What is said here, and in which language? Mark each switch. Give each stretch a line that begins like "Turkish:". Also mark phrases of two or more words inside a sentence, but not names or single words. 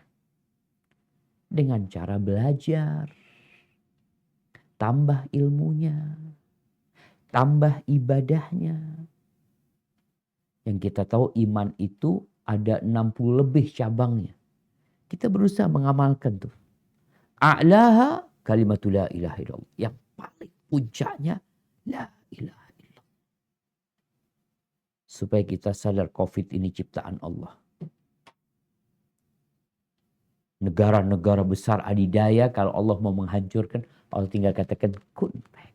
Indonesian: Dengan cara belajar, tambah ilmunya, tambah ibadahnya. Yang kita tahu iman itu ada 60 lebih cabangnya. Kita berusaha mengamalkan tuh.
Arabic: أعلاها كلمة لا إله إلا الله.
Indonesian: Yang paling puncaknya
Arabic: لا إله إلا الله.
Indonesian: Supaya kita sadar COVID ini ciptaan Allah. Negara-negara besar adidaya kalau Allah mau menghancurkan, Allah tinggal katakan
Arabic: كن فيكون.